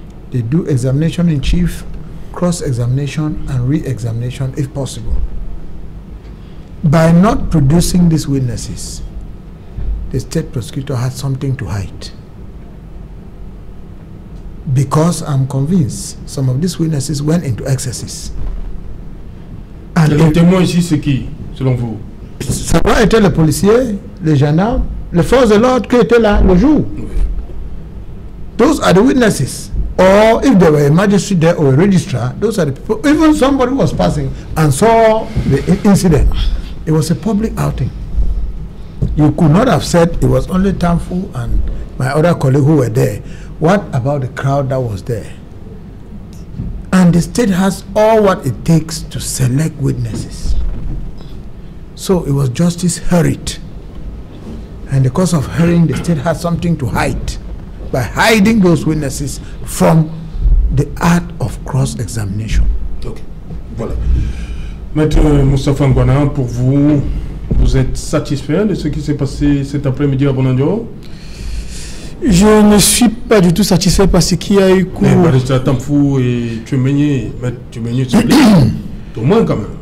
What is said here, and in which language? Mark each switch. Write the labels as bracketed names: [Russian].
[English] They do examination in chief, cross-examination, and re-examination if possible. By not producing these witnesses, the state prosecutor had something to hide. Because I'm convinced some of these witnesses went into excesses. [French] Et le témoin ici, c'est qui, selon vous? Ça doit être les policiers, les gendarmes, les forces de l'ordre qui étaient là le jour. Oui. [English] Those are the witnesses. Or if there were a magistrate there or a registrar, those are the people. Even somebody was passing and saw the incident. It was a public outing. You could not have said it was only Tamfu and my other colleague who were there. What about the crowd that was there? And the state has all what it takes to select witnesses. So it was justice hurried. And because of hurrying, the state had something to hide by hiding those witnesses from the art of cross-examination. [French] Okay. Voilà. Maître Moustapha Ngwana, pour vous, vous êtes satisfait de ce qui s'est passé cet après-midi à Bonandio? Je ne suis pas du tout satisfait parce qu'il y a eu cours. Mais Tamfu et Tchouménié, c'est au moins quand même.